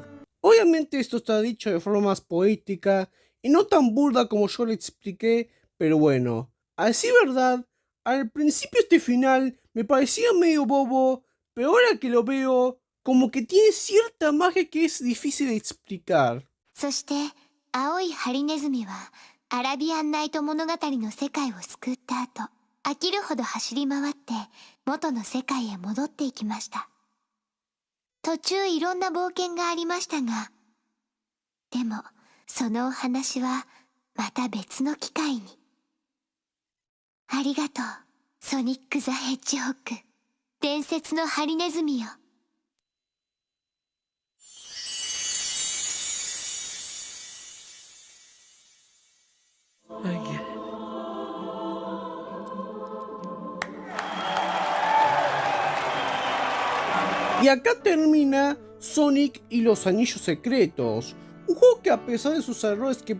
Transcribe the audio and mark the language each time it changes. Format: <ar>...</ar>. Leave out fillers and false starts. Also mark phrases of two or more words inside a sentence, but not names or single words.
<es>Obviamente esto está dicho de forma más poética y no tan burda como yo le expliqué, pero bueno, a decir verdad, al principio este final me parecía medio bobo, pero ahora que lo veo, como que tiene cierta magia que es difícil de explicar.</es> <ja>そして青いハリネズミはアラビアンナイト物語の世界を救った後、飽きるほど走り回って元の世界へ戻っていきました。途中いろんな冒険がありましたが、でもそのお話はまた別の機会に。ありがとう、ソニック・ザ・ヘッジホッグ、伝説のハリネズミよ。</ja> <es>Y acá termina Sonic y los Anillos Secretos, un juego que a pesar de sus errores que</es>